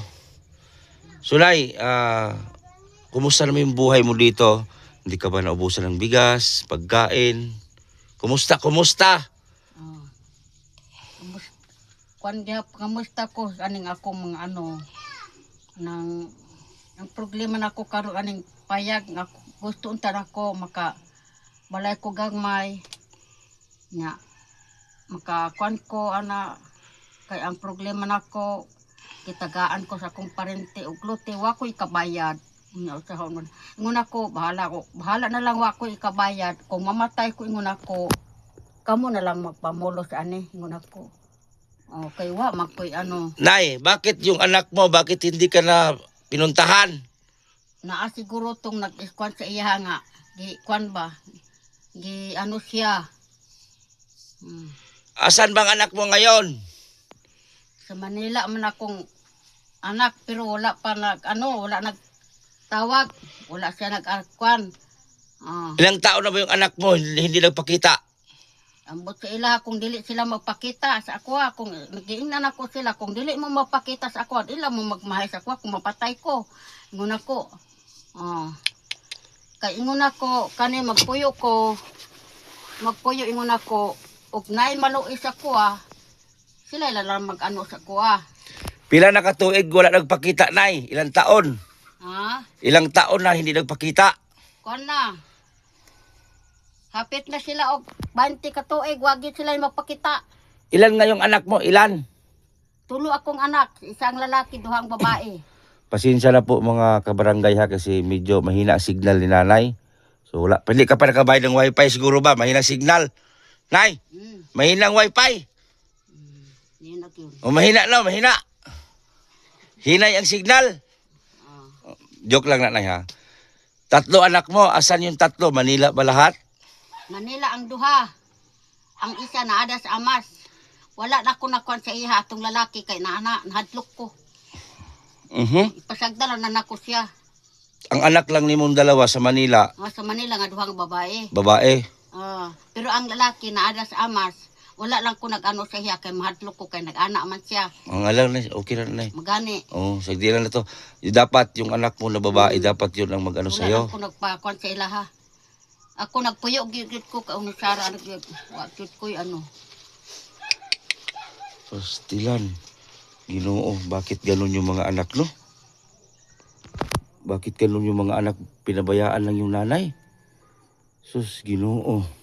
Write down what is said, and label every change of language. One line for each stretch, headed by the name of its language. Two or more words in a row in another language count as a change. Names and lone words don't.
Filipino: So nay, kumusta naman yung buhay mo dito? Hindi ka ba naubusan ng bigas, pagkain? Kumusta?
Cebuano: ah, kamusta ko aning ako mga ano nang ang problema nako karon aning payag nga gusto unta nako maka balay ko gagmay nya maka kwan ko ana kay ang problema nako kitagaan ko sa akong parente og lote wa ko ikabayad nya usahon man ingon ako bahala na lang wa ko ikabayad kung mamatay ko ingon ako kamo na lang magpamulos ani ingon ako okay wa magkoy ano
Filipino: Nay, bakit yung anak mo, bakit hindi ka na pinuntahan?
Cebuano: naa siguro tong nag-iskwan sa iya nga gi kwan ba gi ano siya
Filipino: Asan bang anak mo ngayon?
Cebuano: sa Manila man akong anak pero wala pa wala nagtawag wala siya nag-kwan
Filipino: Ilang taon na ba yung anak mo, hindi nagpakita?
Cebuano: ambot sa ila kung dili sila magpakita sa ako kung nagiingnan ako sila kung dili mo magpakita sa ako ila mo magmahay sa ako kung mapatay ko ingon ako kay ingon ako kani magpuyo ingon ako ug naay maluoy sa kuha sila lang mag-ano sa kuha Pila na katuig wala nagpakita, Nay?
Filipino: Ilang taon? Ilang taon na hindi nagpakita?
Cebuano: Kuan na hapit na sila og 20 ka tuig wagi sila magpakita
Filipino: Ilan nga yung anak mo? Ilan?
Cebuano: tulo akong anak isang lalaki duhang babae
Filipino: Pasensya na po mga kabarangay ha kasi medyo mahina ang signal ni nanay. So wala, hindi ka pa nakabayad ng wifi siguro ba? Mahina signal. Nay, mahina ang wifi. yun na yun O mahina. Hinay ang signal. Joke lang na, Nay ha. Tatlo anak mo, asan yung tatlo? Manila ba lahat?
Cebuano: Manila ang duha. Ang isa naada sa amas. Wala na ako nakuan sa iha atong lalaki kay nahadlok ko. Ipasagdala na nako siya.
Filipino: Ang anak lang ni mong dalawa sa Manila.
Cebuano: Sa Manila nga duhang babae. Babae. Pero ang lalaki naada sa amas. Wala lang ko nag-ano sa iya kay mahadlok ko kay nag-ana man siya.
Filipino: Ang alam na, okay na na.
Cebuano: Magani. Sagdi lang na to.
Filipino: Dapat yung anak mo na babae, dapat yun ang mag-ano sa'yo.
Cebuano: Wala lang ko nagpakuan sa ilaha. Ako nagpuyo gid ko kaung Sara gyud. Wa gyud ko ano. Pastilan. Ginoo,
Filipino: bakit ganun yung mga anak, no? Bakit ganun yung mga anak, pinabayaan lang yung nanay?
Cebuano: Sus, Ginoo.